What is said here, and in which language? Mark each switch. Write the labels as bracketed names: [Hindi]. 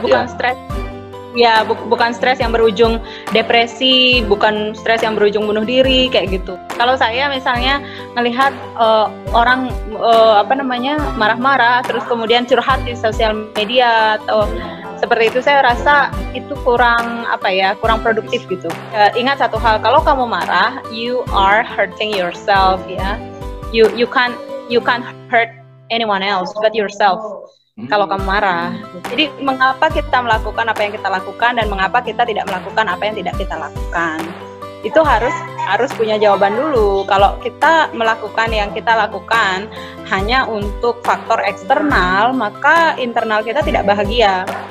[Indonesian] bukan stres. Ya, bukan stres yang berujung depresi, bukan stres yang berujung bunuh diri kayak gitu. Kalau saya misalnya melihat orang marah-marah terus kemudian curhat di sosial media atau seperti itu, saya rasa itu kurang produktif gitu. Ingat satu hal, kalau kamu marah, [English] you are hurting yourself [Indonesian] ya. [English] You can't hurt anyone else but yourself. [Indonesian] Kalau kamu marah. Jadi mengapa kita melakukan apa yang kita lakukan dan mengapa kita tidak melakukan apa yang tidak kita lakukan? Itu harus punya jawaban dulu. Kalau kita melakukan yang kita lakukan hanya untuk faktor eksternal, maka internal kita tidak bahagia.